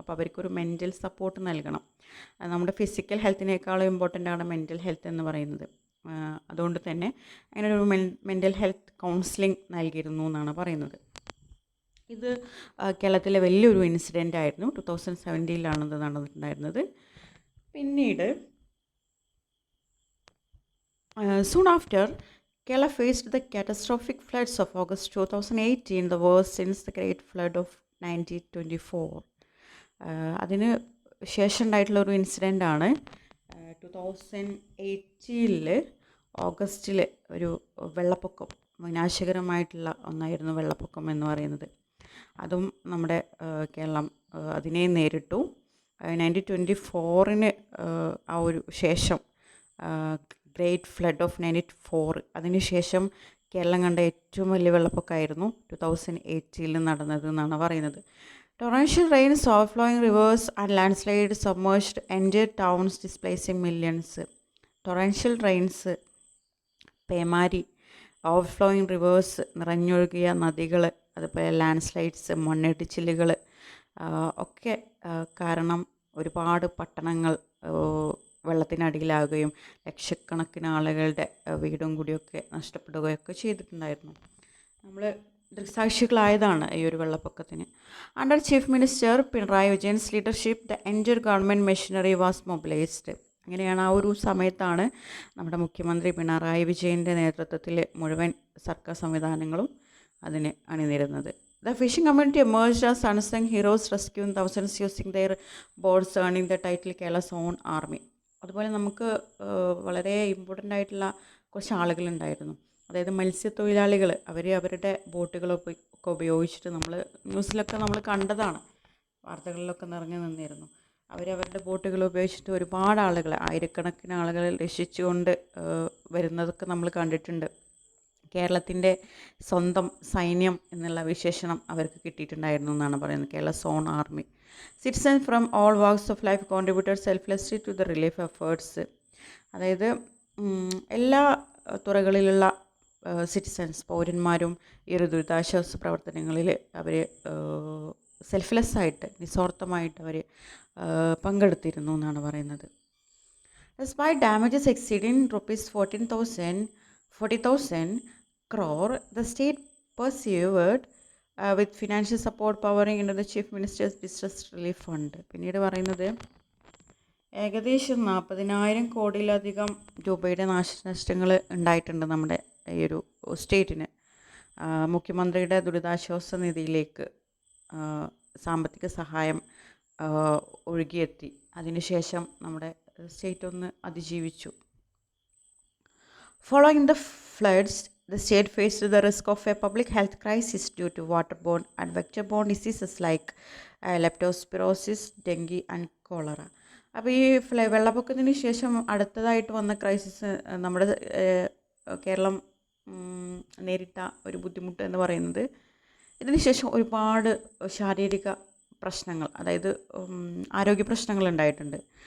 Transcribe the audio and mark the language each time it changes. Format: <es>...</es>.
<ml>അപ്പോൾ അവർക്കൊരു mental support നൽകണം. നമ്മുടെ ഫിസിക്കൽ ഹെൽത്തിനേക്കാളും ഇമ്പോർട്ടൻ്റ് ആണ് മെൻ്റൽ ഹെൽത്ത് എന്ന് പറയുന്നത്. അതുകൊണ്ട് തന്നെ അങ്ങനെ ഒരു മെൻ്റൽ ഹെൽത്ത് കൗൺസിലിംഗ് നൽകിയിരുന്നു എന്നാണ് പറയുന്നത്. ഇത് കേരളത്തിലെ വലിയൊരു ഇൻസിഡൻ്റ് ആയിരുന്നു. 2017 ഇത് നടന്നിട്ടുണ്ടായിരുന്നത്. പിന്നീട്</ml> <en>soon after, Kerala faced the catastrophic floods of August 2018, the worst since the Great Flood of 1924.</en> <ml>അതിന് ശേഷം ഉണ്ടായിട്ടുള്ള ഒരു ഇൻസിഡൻ്റ് ആണ് 2018 ഓഗസ്റ്റിൽ ഒരു വെള്ളപ്പൊക്കം, വിനാശകരമായിട്ടുള്ള ഒന്നായിരുന്നു വെള്ളപ്പൊക്കം എന്ന് പറയുന്നത്. അതും നമ്മുടെ കേരളം അതിനെ നേരിട്ടു. 1924 ആ ഒരു ശേഷം ഗ്രേറ്റ് ഫ്ലഡ് ഓഫ് 1994, അതിനുശേഷം കേരളം കണ്ട ഏറ്റവും വലിയ വെള്ളപ്പൊക്കമായിരുന്നു 2018 നടന്നത് എന്നാണ് പറയുന്നത്.</ml> <en>Torrential rains, overflowing rivers and landslides submerged entire towns, displacing millions. Torrential rains,</en> <ml>പേമാരി,</ml> <en>overflowing rivers,</en> <ml>നിറഞ്ഞൊഴുകിയ നദികൾ, അതുപോലെ</ml> <en>landslides,</en> <ml>മണ്ണിടിച്ചിലുകൾ ഒക്കെ കാരണം ഒരുപാട് പട്ടണങ്ങൾ വെള്ളത്തിനടിയിലാവുകയും ലക്ഷക്കണക്കിന് ആളുകളുടെ വീടും കൂടിയൊക്കെ നഷ്ടപ്പെടുകയൊക്കെ ചെയ്തിട്ടുണ്ടായിരുന്നു. നമ്മൾ ദൃക്സാക്ഷികളായതാണ് ഈ ഒരു വെള്ളപ്പൊക്കത്തിന്.</ml> <en>Under chief minister Pinarayi Vijayan's leadership the entire government machinery was mobilised.</en> <ml>അങ്ങനെയാണ് ആ ഒരു സമയത്താണ് നമ്മുടെ മുഖ്യമന്ത്രി പിണറായി വിജയൻ്റെ നേതൃത്വത്തിൽ മുഴുവൻ സർക്കാർ സംവിധാനങ്ങളും അതിന് അണിനിരുന്നത്.</ml> <en>The fishing community emerged as unsung heroes, rescuing thousands using their boats, earning the title Kerala's own army.</en> <ml>അതുപോലെ നമുക്ക് വളരെ ഇമ്പോർട്ടൻ്റ് ആയിട്ടുള്ള കുറച്ച് ആളുകളുണ്ടായിരുന്നു. അതായത് മത്സ്യത്തൊഴിലാളികൾ, അവർ അവരുടെ ബോട്ടുകളൊക്കെ ഉപയോഗിച്ചിട്ട് നമ്മൾ ന്യൂസിലൊക്കെ നമ്മൾ കണ്ടതാണ്, വാർത്തകളിലൊക്കെ നിറഞ്ഞു നിന്നിരുന്നു. അവരവരുടെ ബോട്ടുകൾ ഉപയോഗിച്ചിട്ട് ഒരുപാട് ആളുകൾ, ആയിരക്കണക്കിന് ആളുകളെ രക്ഷിച്ചുകൊണ്ട് വരുന്നതൊക്കെ നമ്മൾ കണ്ടിട്ടുണ്ട്. കേരളത്തിൻ്റെ സ്വന്തം സൈന്യം എന്നുള്ള വിശേഷണം അവർക്ക് കിട്ടിയിട്ടുണ്ടായിരുന്നു എന്നാണ് പറയുന്നത്,</ml> <en>Kerala's own army. Citizen from all walks of life contributed selflessly to the relief efforts.</en> <ml>അതായത് എല്ലാ തുറകളിലുള്ള സിറ്റിസൺസ്, പൗരന്മാരും ഈ ഒരു ദുരിതാശ്വാസ പ്രവർത്തനങ്ങളിൽ അവർ സെൽഫ്ലെസ്സായിട്ട്, നിസ്വാർത്ഥമായിട്ട് അവർ പങ്കെടുത്തിരുന്നു എന്നാണ് പറയുന്നത്.</ml> <en>Despite damages exceeding rupees 40,000 crore, the state persevered with financial support powering into the Chief Minister's Distress Relief Fund.</en> <ml>പിന്നീട് പറയുന്നത് ഏകദേശം 40,000 കോടിയിലധികം രൂപയുടെ നാശനഷ്ടങ്ങൾ ഉണ്ടായിട്ടുണ്ട് നമ്മുടെ ഈ ഒരു സ്റ്റേറ്റിന്. മുഖ്യമന്ത്രിയുടെ ദുരിതാശ്വാസ നിധിയിലേക്ക് സാമ്പത്തിക സഹായം ഒഴുകിയെത്തി. അതിനുശേഷം നമ്മുടെ സ്റ്റേറ്റ് ഒന്ന് അതിജീവിച്ചു.</ml> <en>Following the floods, the state faced the risk of a public health crisis due to waterborne and vector-borne diseases like leptospirosis, dengue and cholera.</en> <ml>അപ്പോൾ ഈ വെള്ളപ്പൊക്കത്തിന് ശേഷം അടുത്തതായിട്ട് വന്ന ക്രൈസിസ് നമ്മുടെ കേരളം നേരിട്ട ഒരു ബുദ്ധിമുട്ട് എന്ന് പറയുന്നത്, ഇതിന് ശേഷം ഒരുപാട് ശാരീരിക പ്രശ്നങ്ങൾ, അതായത് ആരോഗ്യ പ്രശ്നങ്ങൾ ഉണ്ടായിട്ടുണ്ട്.</ml>